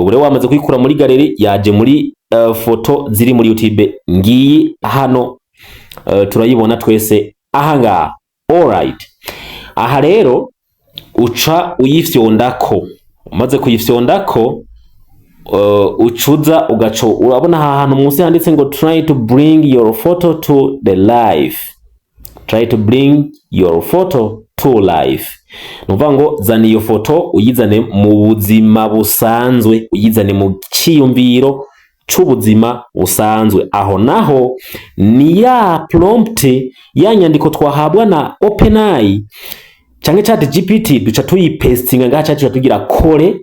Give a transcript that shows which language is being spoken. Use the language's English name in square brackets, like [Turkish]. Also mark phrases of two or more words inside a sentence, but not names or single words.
[Rundi] Ure wamaze kuyikura muri galeri yaje muri foto ziri muri YouTube. Ngiyi hano turayibona twese ahangaha. Alright, aha rero uca uyifyondako. Umaze kuyifyondako ucuza ugaca urabona aha hantu munsi handitse ngo [English] try to bring your photo to the life. Try to bring your photo to life. [Rundi] Nuvuga ngo zana iyo foto uyizane mu buzima busanzwe, uyizane mu ciyumviro c'ubuzima busanzwe. Aho naho ni ya prompt ya nyandiko twahabwa na OpenAI canke ChatGPT, duca tuyipestinga ngaha cacu tugira kore.